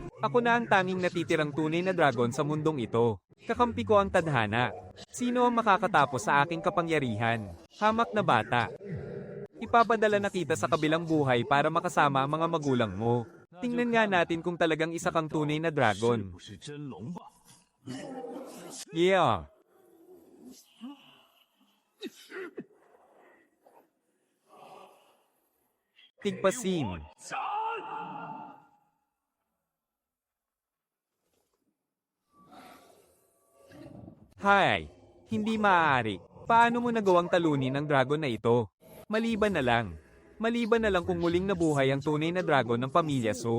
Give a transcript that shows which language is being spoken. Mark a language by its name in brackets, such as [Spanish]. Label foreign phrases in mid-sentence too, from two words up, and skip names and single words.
[Filipino] Ako na ang tanging natitirang tunay na dragon sa mundong ito. Kakampi ko ang tadhana. Sino ang makakatapos sa aking kapangyarihan? Hamak na bata. Ipapadala na kita sa kabilang buhay para makasama ang mga magulang mo. Tingnan nga natin kung talagang isa kang tunay na [Chinese] 是 [Filipino] dragon. [Chinese] 不是真龙吧？ [Filipino] Yeah. Tigpasim. [Chinese] 斩！ [Filipino] Hay, hindi maaari. Paano mo nagawang talunin ang dragon na ito? Maliban na lang. Maliban na lang kung muling nabuhay ang tunay na dragon ng pamilya So.